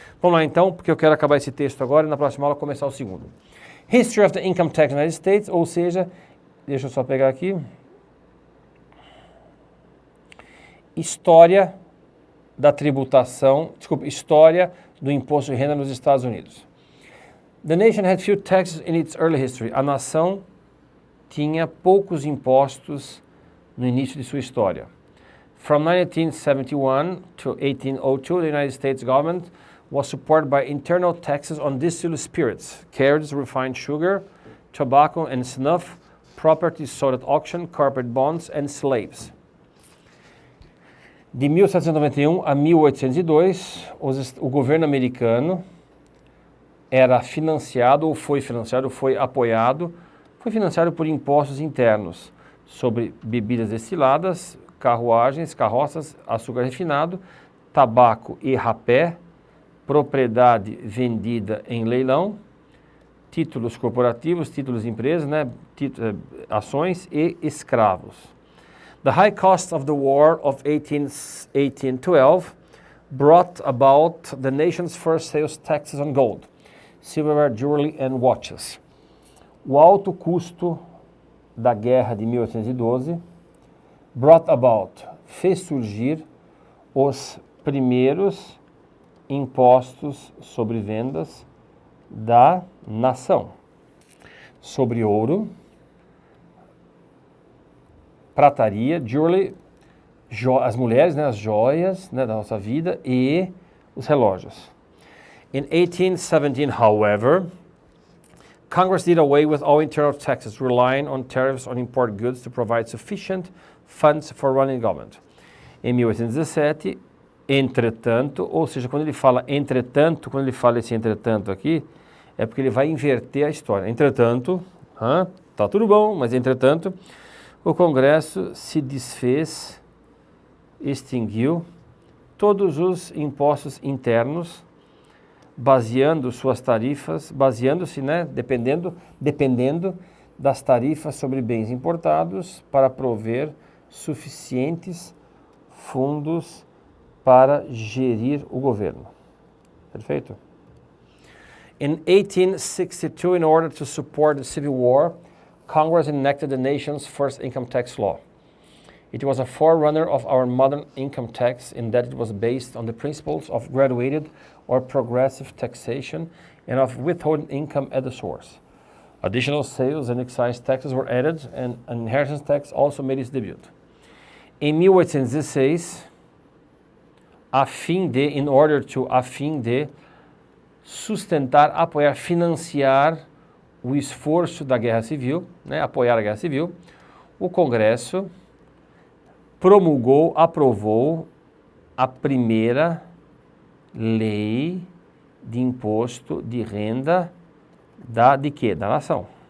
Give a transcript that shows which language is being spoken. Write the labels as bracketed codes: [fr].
[pt] Vamos lá então, porque eu quero acabar esse texto agora e na próxima aula começar o segundo. [en] History of the Income Tax in the United States, [pt] ou seja, deixa eu só pegar aqui, história da tributação, história do imposto de renda nos Estados Unidos. [en] The nation had few taxes in its early history. [pt] A nação tinha poucos impostos no início de sua história. [en] From 1971 to 1802, the United States government was supported by internal taxes on distilled spirits, carrots, refined sugar, tobacco and snuff, property sold at auction, corporate bonds and slaves. [pt] De 1791 a 1802, o governo americano era financiado, ou foi apoiado, foi financiado por impostos internos sobre bebidas destiladas, carruagens, carroças, açúcar refinado, tabaco e rapé, propriedade vendida em leilão, títulos corporativos, títulos de empresas, né, ações e escravos. [en] The high cost of the war of 1812 brought about the nation's first sales taxes on gold, silverware, jewelry and watches. [pt] O alto custo da guerra de 1812 [en] brought about, [pt] fez surgir os primeiros impostos sobre vendas da nação, sobre ouro, prataria, jewelry, as mulheres, né, as joias, né, da nossa vida e os relógios. [en] In 1817, however, Congress did away with all internal taxes, relying on tariffs on import goods to provide sufficient funds for running government. [pt] Em 1817, entretanto, ou seja, quando ele fala entretanto, quando ele fala esse entretanto aqui, é porque ele vai inverter a história. Entretanto, tá tudo bom, mas entretanto, o Congresso se desfez, extinguiu todos os impostos internos, baseando suas tarifas, baseando-se, né, dependendo das tarifas sobre bens importados para prover suficientes fundos para gerir o governo. Perfeito? [en] In 1862, in order to support the Civil War, Congress enacted the nation's first income tax law. It was a forerunner of our modern income tax in that it was based on the principles of graduated or progressive taxation and of withholding income at the source. Additional sales and excise taxes were added and an inheritance tax also made its debut. [pt] Em 1816, a fim de sustentar, apoiar, financiar o esforço da Guerra Civil, né, apoiar a Guerra Civil, o Congresso aprovou a primeira lei de imposto de renda da nação.